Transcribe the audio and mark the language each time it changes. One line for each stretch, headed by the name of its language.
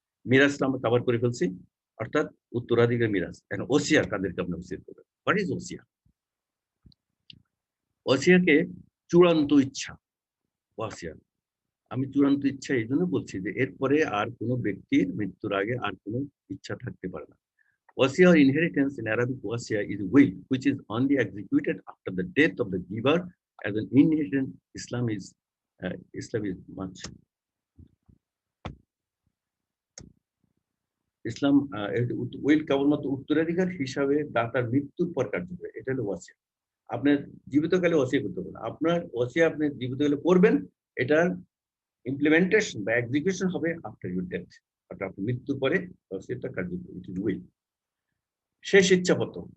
Bangla: মিরাজটা আমরা কভার করে ফেলছি, অর্থাৎ উত্তরাধিকার মিরাজ। এখন ওসিয়া কাদেরকে আপনি ওসিয়ত করবেন?
English: What is ওসিয়া?
Bangla: ওসিয়াকে চূড়ান্ত ইচ্ছা। ওসিয়া আমি চূড়ান্ত ইচ্ছা এই জন্য বলছি যে এরপরে আর কোনো ব্যক্তির মৃত্যুর আগে আর কোনো ইচ্ছা থাকতে পারে না।
English: Wasiya or inheritance in Arabic wasiya is a will which is only executed after the death of the giver. As an inheritance, Islam is much.
Bangla: Islam will কেবলমাত্র উত্তরাধিকার হিসাবে দাতার মৃত্যুর পর কার্যকর। এটা হলো ওয়াসিয়া। আপনার জীবিতকালে ওয়াসিয়া করতে পারবেন, আপনার ওয়াসিয়া আপনি জীবিতকালে করবেন, এটার ইমপ্লিমেন্টেশন বা এক্সিকিউশন হবে
English: after your death,
Bangla: অর্থাৎ আপনার মৃত্যুর পরে ওয়াসিয়াটা কার্যকর।
English: It is will.
Bangla: শেষ ইচ্ছাপত্র।